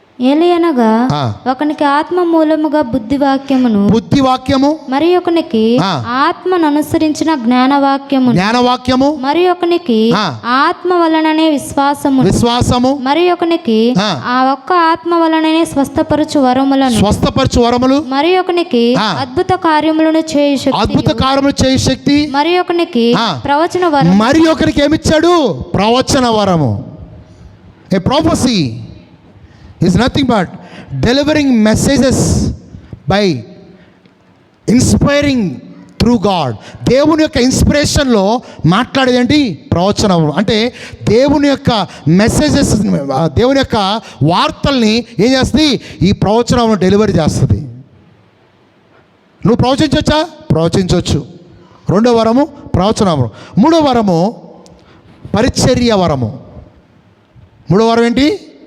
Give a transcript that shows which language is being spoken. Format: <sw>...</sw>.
<te>ఏలయనగా ఒకనికి ఆత్మ మూలముగా బుద్ధి వాక్యము మరి ఒకనికి ఆత్మను అనుసరించిన జ్ఞానవాక్యము మరి ఒకనికి ఆత్మ వలననే విశ్వాసము మరి ఒకనికి ఆ ఒక్క ఆత్మ వలననే స్వస్థపరచు వరములు మరి ఒకనికి అద్భుత కార్యములను చేయు శక్తి మరి ఒకనికి ప్రవచన వరం. మరి ఒకరికి ఏమిచ్చాడు? ప్రవచన వరము.</te> <en>A prophecy is nothing but delivering messages by inspiring through God.</en> <te>దేవుని యొక్క ఇన్స్పిరేషన్లో మాట్లాడేది ఏంటి? ప్రవచనం. అంటే దేవుని యొక్క మెసేజెస్, దేవుని యొక్క వార్తల్ని ఏం చేస్తుంది? ఈ ప్రవచనం డెలివరీ చేస్తుంది. నువ్వు ప్రవచించవచ్చా? ప్రవచించవచ్చు. రెండో వరము ప్రవచనము. మూడో వరము పరిచర్య వరము. మూడో వరం ఏంటి?</te>